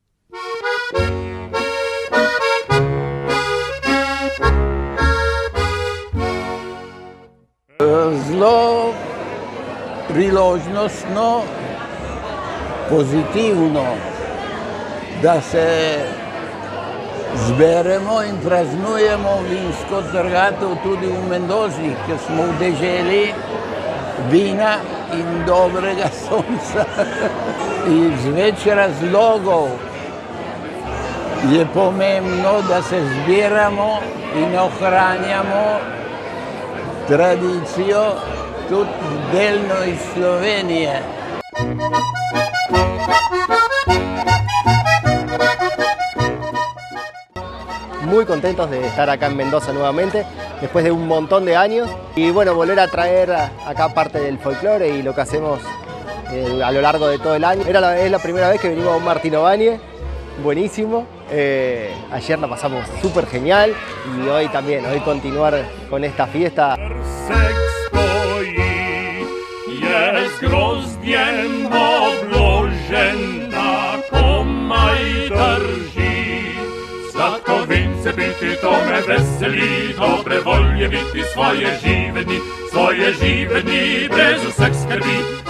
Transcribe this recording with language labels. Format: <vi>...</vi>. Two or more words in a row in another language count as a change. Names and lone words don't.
<sl>Zelo priložnostno, pozitivno, da se zberemo in praznujemo vinsko trgatev tudi v Mendozi, ker smo v deželi vina in dobrega sonca. Iz več razlogov je pomembno, da se zbiramo in ohranjamo tradicijo tudi delno iz Slovenije.</sl> <es>Muy contentos de estar acá en Mendoza nuevamente, después de un montón de años. Y bueno, volver a traer acá parte del folclore y lo que hacemos a lo largo de todo el año. Es la primera vez que venimos a un Martinovanie, buenísimo. Ayer la pasamos súper genial y hoy también, hoy continuar con esta fiesta.</es> <sl>Vince biti, to me veseli, dobre volje biti, svoje živeni, brez vseh skrbi.</sl>